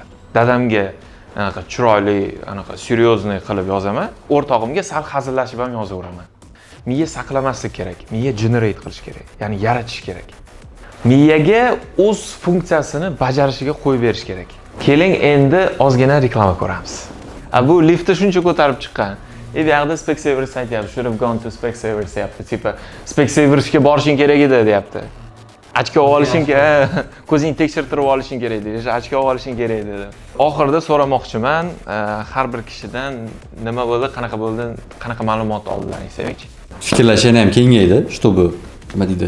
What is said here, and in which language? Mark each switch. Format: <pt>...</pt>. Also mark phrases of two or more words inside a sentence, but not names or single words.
<uz>Dadamga anaqa chiroyli, anaqa seryozni qilib yozaman, o'rtog'imga sal hazillashib ham yozaveraman. Miya saqlamaslik kerak, miya generate qilish kerak, ya'ni yaratish kerak. Miyaga o'z funksiyasini bajarishiga qo'yib berish kerak. Keling endi ozgina reklama ko'ramiz. Bu liftda shuncha ko'tarib chiqqan. Bu yerda Specsavers aytyapti,</uz> <en>should have gone to Specsavers deyapti.</en> <uz>Tipa Specsaversga borishing kerak edi deyapti. Ochko olishing kerak, ko'zing tekshirtirib olishing kerak dedi. Ochko olishing kerak dedi. Oxirida so'ramoqchiman, har bir kishidan nima bo'ldi, qanaqa ma'lumot oldilaring, Sevinch? Fikrlash yana ham kengaydi, чтобы nima deydi?</uz>